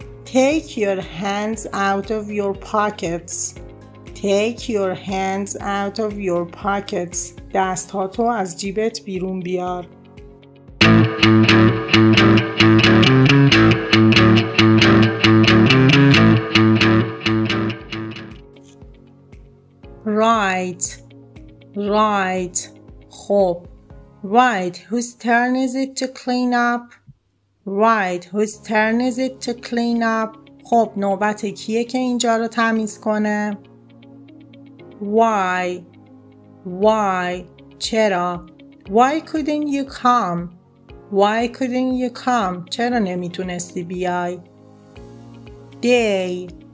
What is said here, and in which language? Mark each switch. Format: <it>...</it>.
<en>Take your hands out of your pockets. Take your hands out of your pockets.</en> <fa>دست ها تو از جیبت بیرون بیار.</fa> <en>Right. Right. خب. Right. Whose turn is it to clean up? Right. Whose turn is it to clean up?</en> <fa>خب نوبت کیه که اینجا رو تمیز کنه؟ Why?</fa> <en>Why?</en> <fa>چرا؟</fa> <en>Why couldn't you come? Why couldn't you come?</en> <fa>چرا نمیتونستی بیای؟ Day.</fa>